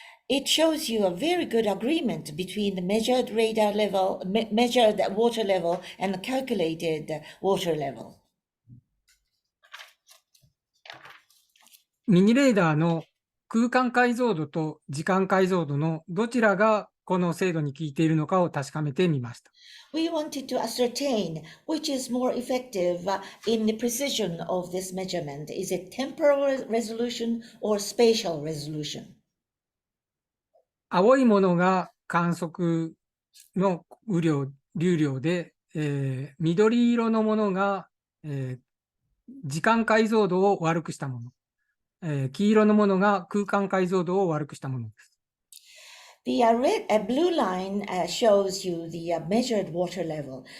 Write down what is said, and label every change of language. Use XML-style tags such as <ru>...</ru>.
<en>It shows you a very good agreement between the measured radar level, measured water level, and the calculated water level.</en> <ja>ミニレーダーの空間解像度と時間解像度のどちらがこの精度に効いているのかを確かめてみました。</ja> <en>We wanted to ascertain which is more effective in the precision of this measurement. Is it temporal resolution or spatial resolution?</en> <ja>青いものが観測の流量で、緑色のものが、時間解像度を悪くしたもの、黄色のものが空間解像度を悪くしたものです。</ja> <en>The blue line shows you the measured water level.</en>